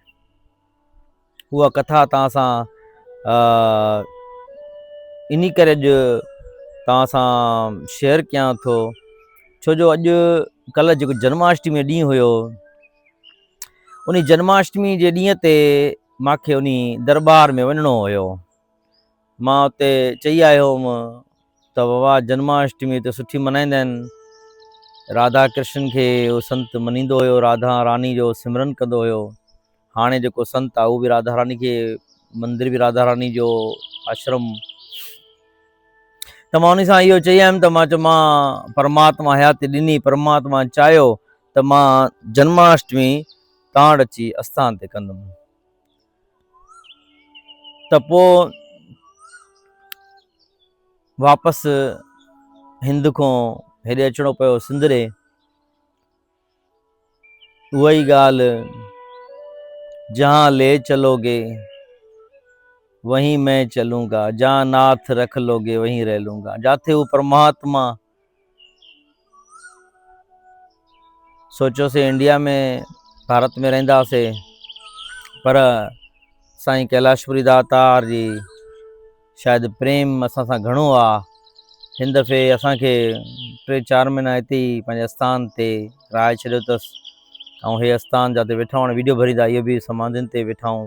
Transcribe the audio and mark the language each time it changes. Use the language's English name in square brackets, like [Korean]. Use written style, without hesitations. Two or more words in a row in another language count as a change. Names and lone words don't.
[Sindhi] उहा कथा तव्हां सां इन करे अॼु तव्हां सां शेयर कयां थो, छो जो अॼु कल्ह जेको जन्माष्टमी ॾींहुं हुयो, उन जन्माष्टमी जे ॾींहं ते मूंखे उन दरबार में वञिणो हुयो। मां उते चई आयो हुउमि त बाबा जन्माष्टमी त सुठी मल्हाईंदा आहिनि, राधा कृष्ण खे उहो संत मञींदो हुयो, राधा रानी जो सिमरन कंदो हुयो। हाणे जेको संत आहे उहो बि राधा रानी खे, मंदिर बि राधा रानी जो, आश्रम। त मां उन सां इहो चई आयुमि, त मां चयो मां परमात्मा हयाती ॾिनी, परमात्मा चाहियो त मां जन्माष्टमी तव्हां वटि अची आस्थान ते कंदुमि। त पोइ वापसि हिंद खां हेॾे अचिणो पियो सिंधरे। उहा ई ॻाल्हि, [Hindi] जहाँ ले चलोगे वहीं मैं चलूंगा, जहाँ नाथ रख लोगे वहीं रह लूंगा। [Sindhi] जाते वो परमात्मा, सोचोसीं इंडिया में, भारत में रहंदासीं, पर साईं कैलाशपुरी दातार जी शायदि प्रेम असां सां घणो आहे। हिन दफ़े असांखे 3-4 महीना हिते ई पंहिंजे आस्थान ते रहाए छॾियो अथसि, ऐं हे आस्थान जिते वेठा आहियूं वीडियो भरींदा, इहो बि समाधियुनि ते वेठा आहियूं।